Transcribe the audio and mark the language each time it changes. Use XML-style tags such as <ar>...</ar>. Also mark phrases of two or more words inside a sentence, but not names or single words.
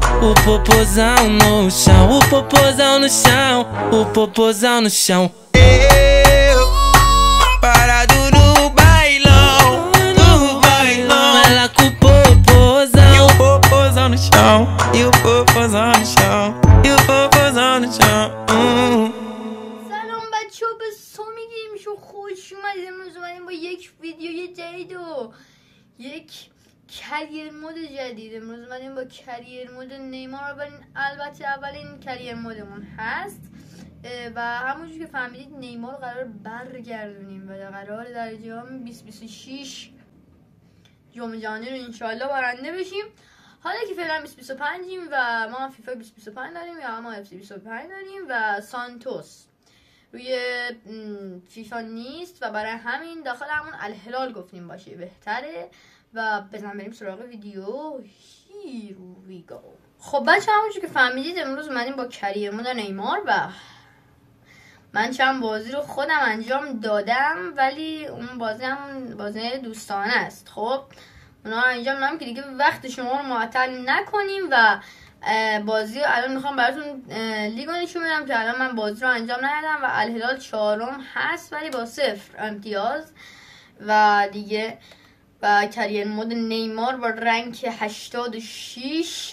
<pt>O popozão no chão, o popozão no chão, o popozão no chão. Parado no bailão, ela com o popozão e o popozão no chão, e o popozão no chão, e o popozão no chão.</pt> <fa>سلام بچه ها، به سامی گیم شو خوش اومدید. امروز اومدیم با یک ویدیوی جدید و یک</fa> <en>career mode</en> <fa>جدید. امروز اومدیم با</fa> <en>career mode</en> <fa>نیمار. البته اولین</fa> <en>career modeمون</en> <fa>هست و همونجور که فهمیدید نیمار رو قرار برگردونیم و قرار در جام 2026 جام جهانی رو انشالله برنده بشیم. حالا که فعلا 2025یم و ما فیفا 2025 داریم یا ما FC 25 داریم و سانتوس روی فیفا نیست و برای همین داخل همون الهلال گفتیم باشه بهتره و بریم سراغ ویدیو.</fa> <en>Here we go.</en> <fa>خب بچه همونجور که فهمیدید امروز اومدیم با</fa> <en>career mode</en> <fa>نیمار و من چند بازی رو خودم انجام دادم ولی اون بازی هم بازی دوستانه است. خب اونا رو انجام دادم که دیگه وقت شما رو معطل نکنیم و بازی رو الان میخوام براتون لیگو نشون بدم که الان من بازی رو انجام ندادم و الهلال 4م هست ولی با 0 امتیاز و دیگه و</fa> <en>career mode</en> <fa>نیمار با رنک 86.</fa>